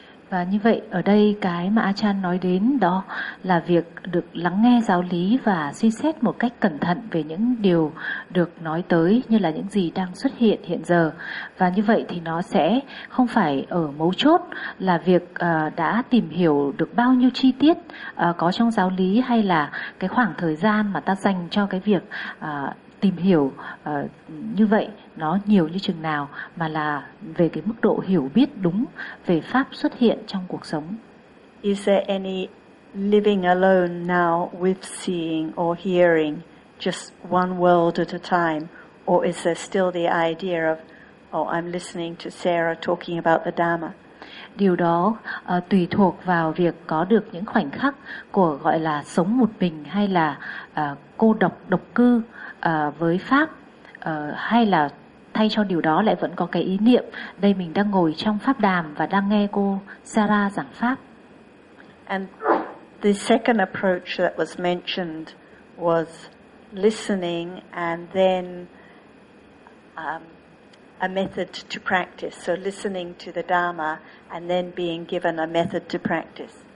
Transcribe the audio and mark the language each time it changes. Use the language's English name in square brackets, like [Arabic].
[Vietnamese] Và như vậy ở đây cái mà Ajahn nói đến đó là việc được lắng nghe giáo lý và suy xét một cách cẩn thận về những điều được nói tới, như là những gì đang xuất hiện hiện giờ. Và như vậy thì nó sẽ không phải ở mấu chốt là việc đã tìm hiểu được bao nhiêu chi tiết có trong giáo lý, hay là cái khoảng thời gian mà ta dành cho cái việc tìm hiểu như vậy nó nhiều như chừng nào, mà là về cái mức độ hiểu biết đúng về pháp xuất hiện trong cuộc sống. [English] Is there any living alone now with seeing or hearing, just one world at a time, or is there still the idea of, oh, I'm listening to Sarah talking about the Dhamma? [Vietnamese] Điều đó tùy thuộc vào việc có được những khoảnh khắc của gọi là sống một mình, hay là cô độc độc cư với pháp, hay là thay cho điều đó lại vẫn có cái ý niệm đây mình đang ngồi trong pháp đàm và đang nghe cô Sarah giảng pháp. [English] And the second approach that was mentioned was listening and then a method to practice. So listening to the Dhamma and then being given a method to practice.